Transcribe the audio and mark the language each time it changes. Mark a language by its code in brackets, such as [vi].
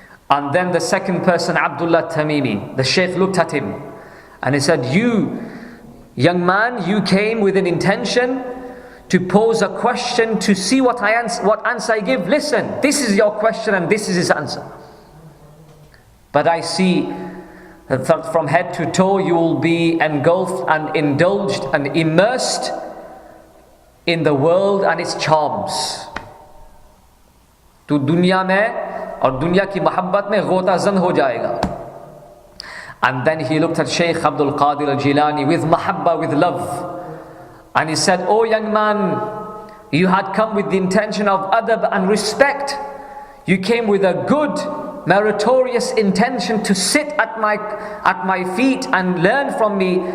[en] And then the second person, Abdullah Tamimi, the Shaykh looked at him and he said, you, young man, you came with an intention to pose a question to see what answer I give. Listen, this is your question and this is his answer. But I see that from head to toe you will be engulfed and indulged and immersed in the world and its charms. [hi] Tu dunya mein और दुनिया की मोहब्बत में गोताज़न हो जाएगा. [en] And then he looked at Shaykh Al-Qadiri Al-Jilani with mahabba, with love, and he said, oh young man, you had come with the intention of adab and respect. You came with a good, meritorious intention to sit at my feet and learn from me.